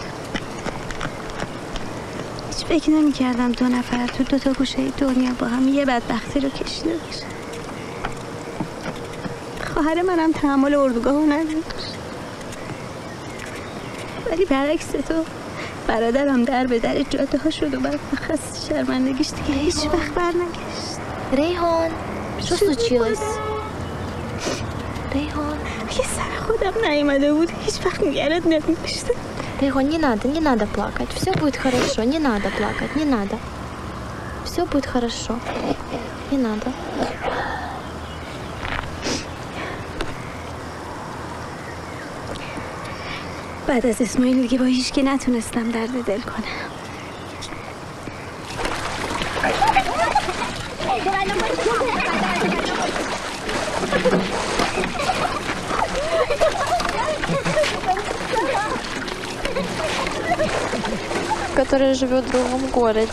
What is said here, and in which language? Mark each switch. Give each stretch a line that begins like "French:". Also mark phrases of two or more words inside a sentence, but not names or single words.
Persian: هیچ فکر نمی‌کردم 2 نفر تو 2 تا گوشه دنیا با هم یه بدبختی رو کشیده باشن. خواهر منم تحمل اردوگاهو نداشت. ولی برعکس تو برادرم در به در جاده ها شد و بدبخت شرمندگیش دیگه هیچ وقت برنگشت.
Russian: Rayhan, что случилось?
Persian: ریحان اگه سر خودم نیومده بود هیچ وقت نگرت نمی‌داشتم.
Russian: Rayhan, не надо плакать. Все будет хорошо, не надо плакать, не надо. Все будет хорошо. Не надо.
Persian: بعد از اسماعیل دیگه با هیچ که نتونستم درد دل کنم.
Russian: Которая живет в другом городе.